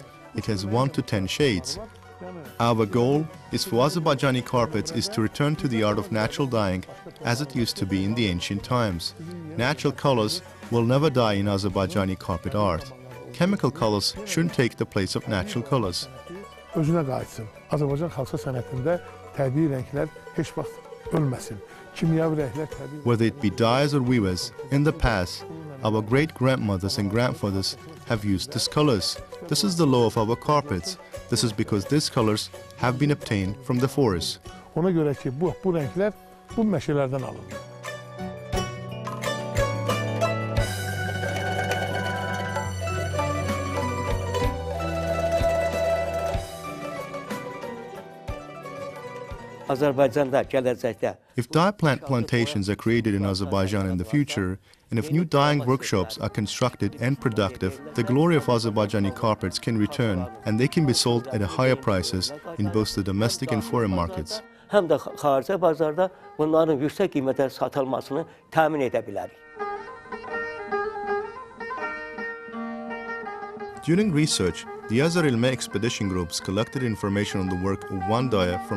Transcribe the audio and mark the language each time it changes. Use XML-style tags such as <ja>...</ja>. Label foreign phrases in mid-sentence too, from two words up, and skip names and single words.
<en>It has 1 to 10 shades. Our goal is for Azerbaijani carpets is to return to the art of natural dyeing as it used to be in the ancient times. Natural colors will never die in Azerbaijani carpet art. Chemical colors shouldn't take the place of natural colors.</en> <az>özünə qayıtsın. Azərbaycan xalça sənətində təbii rənglər heç vaxt ölməsin. Kimyəvi rənglər təbii.</az> <en>Whether it be dyers or weavers, in the past, our great-grandmothers and grandfathers have used these colors. This is the law of our carpets. This is because these colors have been obtained from the forest.</en> <az>Ona görə ki, bu rənglər bu meşələrdən alınır. Azərbaycanda gələcəkdə</az> <en>If dye plant plantations are created in Azerbaijan in the future, and if new dyeing workshops are constructed and productive, the glory of Azerbaijani carpets can return and they can be sold at higher prices in both the domestic and foreign markets.</en> <az>həm də xarici bazarda bunların yüksək qiymətə satılmasını təmin edə bilərik.</az> <en>During research, the Azar Ilme expedition groups collected information on the work of one dyer from</en>